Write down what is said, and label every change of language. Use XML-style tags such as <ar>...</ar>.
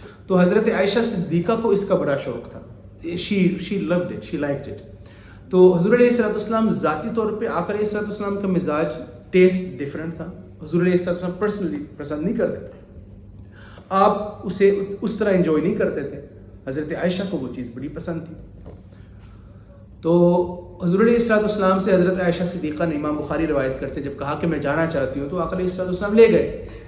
<ur>تو حضرت عائشہ صدیقہ کو اس کا بڑا شوق تھا.</ur> <en>she loved it, she liked it.</en> <ur>تو حضور علیہ الصلوۃ والسلام ذاتی طور پہ آقا علیہ الصلوۃ والسلام کا مزاج ٹیسٹ ڈفرینٹ تھا. حضور علیہ الصلوۃ والسلام پرسنلی پسند نہیں کرتے تھے, آپ اسے اس طرح انجوائے نہیں کرتے تھے. حضرت عائشہ کو وہ چیز بڑی پسند تھی. تو حضور علیہ الصلوۃ والسلام سے حضرت عائشہ صدیقہ نے, امام بخاری روایت کرتے, جب کہا کہ میں جانا چاہتی ہوں تو آقا علیہ الصلوۃ والسلام لے گئے.</ur>